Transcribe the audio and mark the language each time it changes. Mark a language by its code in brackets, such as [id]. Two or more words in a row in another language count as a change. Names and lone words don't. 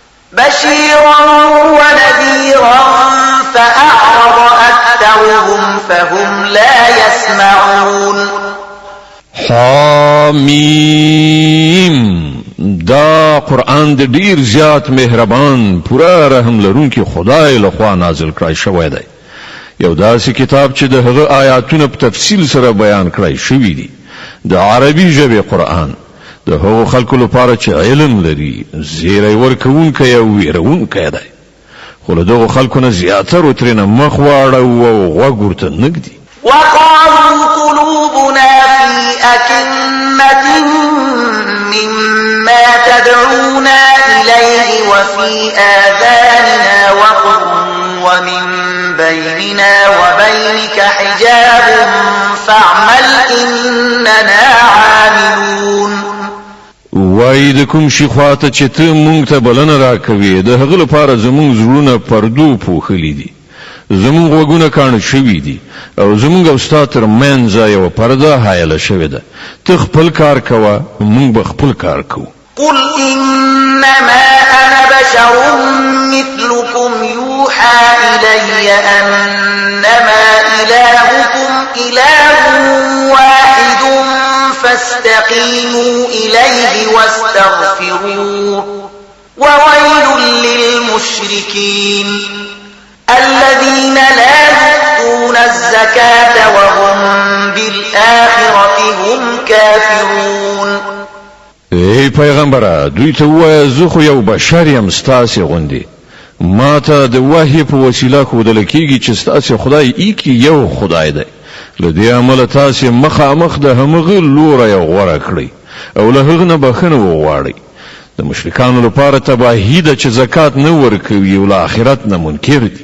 [ar] بشيرا ونذيرا فأعرض أكثرهم فهم لا يسمعون [ps] حامیم دا قرآن د ډیر زیات مهربان پورا رحم لرونکي خدای لخوا نازل کړی شوی دی یو داسې کتاب چې د هغه آیاتونه په تفصیل سره بیان کړی شوی دي د عربي ژبې قرآن د هغو خلکو لپاره چې علم لري زیری ورکوونکی او ویرونکی دی خو له دغو خلکو نه زیاترو ترېنه مخ واړه او غوږ ورته نږدي [ar] وقالوا قلوبنا في أكنة مما تدعونا إليه وفي آذاننا وقر ومن بيننا وبينك حجاب فاعمل إننا عاملون [ps] وای د کوم شي خواته چې ته مونږ ته بلنه راکوي د هغه لپاره زمونږ زړونه پردو پوښلي دي زمونږ غوږونه کاڼه شوي دي او زمونږ او ستا تر منځ یوه پرده حایله شوې ده ته خپل کار کوه مونږ به خپل کار کوو [ar] قل إنما أنا بشر مثلكم يوحى إلي أنما إلهكم إله واحد فاستقيموا إليه واستغفروه وويل للمشركين الذين لا يؤتون الزكاة وهم بالآخرة هم كافرون [ps] ای پیغمبره دوی ته ووایه زه خو یو بشر یم ستاسې غوندې ما ته د وحی په وسیله ښودله کېږي چې ستاسې خدای ایکي یو خدای دی له دې امله تاسې مخامخ د همغه لوری غوره کړئ او له هغه نه بخښنه وغواړئ د مشرکانو لپاره تباهي ده چې زکات نه ورکوي او له آخرت نه منکر دي